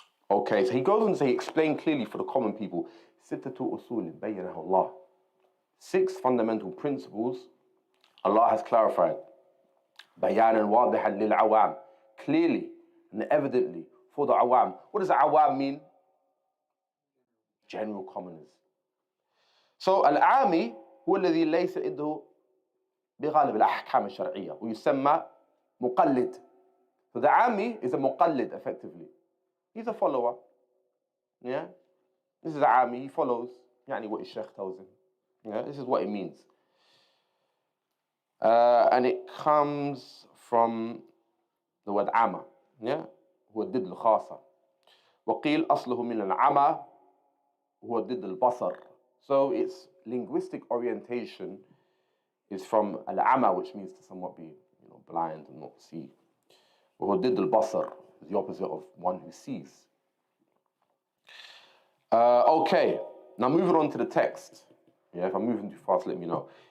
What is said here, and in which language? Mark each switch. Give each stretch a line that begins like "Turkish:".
English: Okay, so he goes on to say, explain clearly for the common people,
Arabic: sittatu usul bayyanahu Allah.
English: 6 fundamental principles Allah has clarified.
Arabic: Bayanan wadihan lil awam.
English: Clearly and evidently for the awam. What does awam mean? General commoners.
Arabic: So al-ami هو الذي ليس عنده بغالب الأحكام الشرعية ويسمى مقلد.
English: So the ami is a muqallid effectively. He's a follower. Yeah? This is a ami, he follows يعني what his sheikh tells him. Yeah? This is what it means. And it comes from the word ama. Yeah?
Arabic: هو ضد الخاصة. وقيل أصله من العمى هو ضد البصر.
English: So its linguistic orientation is from al-ama, which means to somewhat be blind and not see.
Arabic: وهو ضد البصر
English: is the opposite of one who sees. Okay, now moving on to the text. Yeah, if I'm moving too fast, let me know.